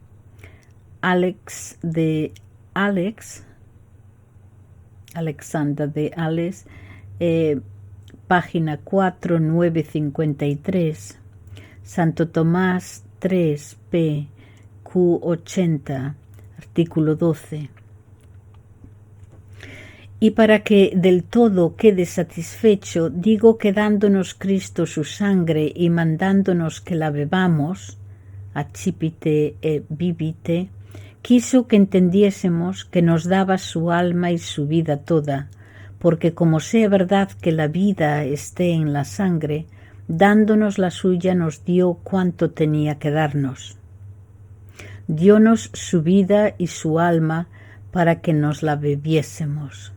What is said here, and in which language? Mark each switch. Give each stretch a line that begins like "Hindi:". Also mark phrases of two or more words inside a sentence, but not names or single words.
Spanish: Alexander de Ales, página 4953, Santo Tomás 3p, Q80, artículo 12. Y para que del todo quede satisfecho, digo que dándonos Cristo su sangre y mandándonos que la bebamos,
Latin: accipite e vivite,
Spanish: quiso que entendiésemos que nos daba su alma y su vida toda, porque como sea verdad que la vida esté en la sangre, dándonos la suya nos dio cuanto tenía que darnos. Diónos su vida y su alma para que nos la bebiésemos.